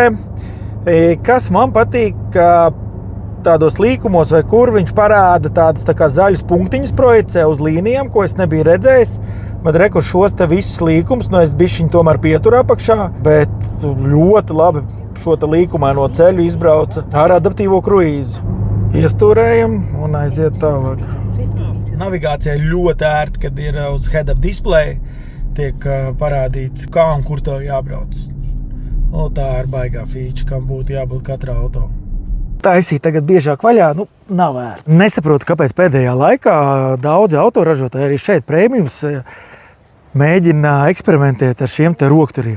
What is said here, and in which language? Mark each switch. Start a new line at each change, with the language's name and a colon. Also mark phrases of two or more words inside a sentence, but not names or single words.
Latvian: Kas man patīk, ka tādos līkumos vai kur viņš parāda tādus tā kā zaļus punktiņus projicē uz līnijām, ko es nebiju redzējis. Bet reku šos te visus līkumus, es bišķiņu tomēr pieturu apakšā, bet ļoti labi šo te līkumaino ceļu izbrauca ar adaptīvo kruīzi. Piestūrējam un aiziet tālāk. Navigācijai ļoti ērti, kad ir uz
English: head-up display,
Latvian: tiek parādīts, kā un kur to jābrauc. Tā ir baigā feature, kam būtu jābūt katrā auto. Taisīt tagad biežāk vaļā, nav vērts. Nesaprotu, kāpēc pēdējā laikā daudzi autoražotāji arī šeit premiums mēģina eksperimentēt ar šiem te rokturiem.